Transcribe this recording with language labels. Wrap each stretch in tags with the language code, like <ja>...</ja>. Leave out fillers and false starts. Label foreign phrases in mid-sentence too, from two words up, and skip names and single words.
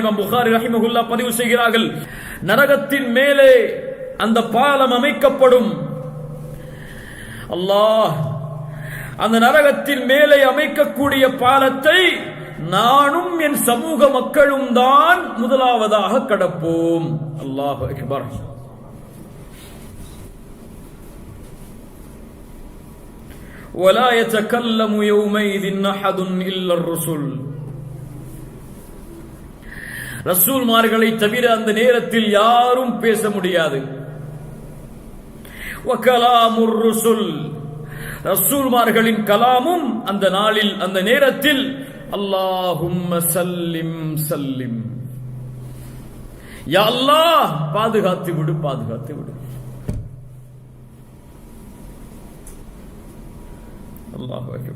<ta>இமாம் புகாரி ரஹிமஹுல்லாஹ் பதிவு செய்கிறார்கள், நரகத்தின் மேலே அந்த பாலம் அமைக்கப்படும். அல்லாஹ் அந்த நரகத்தின் மேலே அமைக்கக்கூடிய பாலத்தை நானும் என் சமூக மக்களும் தான் முதலாவதாக கடப்போம்.</ta> <ar>الله أكبر. ولا يتكلم يومئذ أحد إلا الرسل.</ar> <ta>ரசூல்மார்களை தவிர அந்த நேரத்தில் யாரும் பேச முடியாது.</ta> <ar>وكلام الرسل,</ar> <ta>ரசூல்மார்களின் கலாமும் அந்த நாளில், அந்த நேரத்தில்,</ta> <ar>اللهم سلم سلم, يا الله</ar> <ta>பாதுகாத்து விடு, பாதுகாத்து விடு.</ta> <ar>الله أكبر.</ar>